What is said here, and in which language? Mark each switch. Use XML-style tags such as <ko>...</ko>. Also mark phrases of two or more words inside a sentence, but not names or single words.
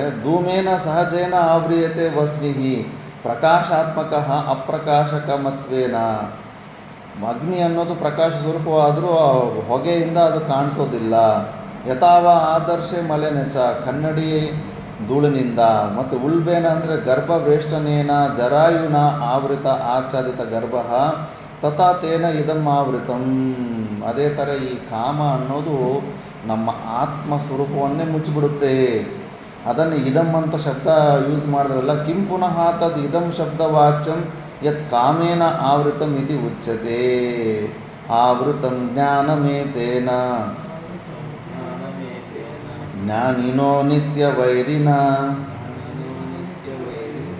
<sa>ಧೂಮೇನ ಸಹಜೇನ ಆವ್ರಿಯತೆ ವಹ್ನಿಃ ಪ್ರಕಾಶಾತ್ಮಕ ಅಪ್ರಕಾಶಕ ಮತ್ವೇನ.</sa> <kn>ಅಗ್ನಿ ಅನ್ನೋದು ಪ್ರಕಾಶ ಸ್ವರೂಪವಾದರೂ ಹೊಗೆಯಿಂದ ಅದು ಕಾಣಿಸೋದಿಲ್ಲ.</kn> <sa>ಯಥಾವ ಆದರ್ಶೆ ಮಲೆನೆಚ</sa> <kn>ಕನ್ನಡಿ ಧೂಳಿನಿಂದ.</kn> <sa>ಮತ್ತು ಉಲ್ಬೇನ ಅಂದರೆ ಗರ್ಭವೇಷ್ಟನೇನ ಜರಾಯುನ ಆವೃತ ಆಚ್ಛಾದಿತ ಗರ್ಭ ತಥಾ ತೇನ ಇದಂ ಆವೃತಂ.</sa> <kn>ಅದೇ ಥರ ಈ ಕಾಮ ಅನ್ನೋದು ನಮ್ಮ ಆತ್ಮ ಸ್ವರೂಪವನ್ನೇ ಮುಚ್ಚಿಬಿಡುತ್ತೆ. ಅದನ್ನು ಇದಂ ಅಂತ ಶಬ್ದ ಯೂಸ್ ಮಾಡಿದ್ರಲ್ಲ,</kn> <sa>ಕಿಂ ಪುನಃ ತದ್ ಇದಂ ಶಬ್ದವಾಚ್ಯಂ ಯತ್ ಕಾಮೇನ ಆವೃತಂ ಇತಿ ಉಚ್ಯತೆ. ಆವೃತಂ ಜ್ಞಾನಮೇತೇನ ಜ್ಞಾನಮೇತೇನ ಜ್ಞಾನಿನೋ ನಿತ್ಯವೈರಿಣ ನಿತ್ಯವೈರಿಣ</sa>